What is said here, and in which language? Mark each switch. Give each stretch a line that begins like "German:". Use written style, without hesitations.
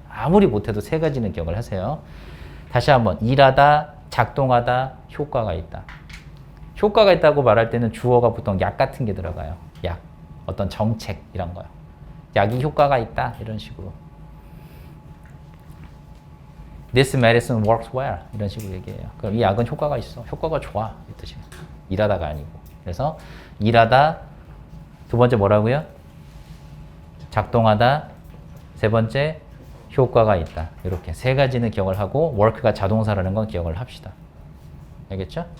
Korean: 아무리 못해도 세 가지는 기억을 하세요. 다시 한번, 일하다, 작동하다, 효과가 있다. 효과가 있다고 말할 때는 주어가 보통 약 같은 게 들어가요. 약, 어떤 정책 이런 거요. 약이 효과가 있다 이런 식으로.
English: This medicine works well
Korean: 이런 식으로 얘기해요. 그럼 이 약은 효과가 있어. 효과가 좋아 이 뜻이에요. 일하다가 아니고. 그래서 일하다 두 번째 뭐라고요? 작동하다 세 번째 효과가 있다. 이렇게 세 가지는 기억을 하고 work가 자동사라는 건 기억을 합시다. 알겠죠?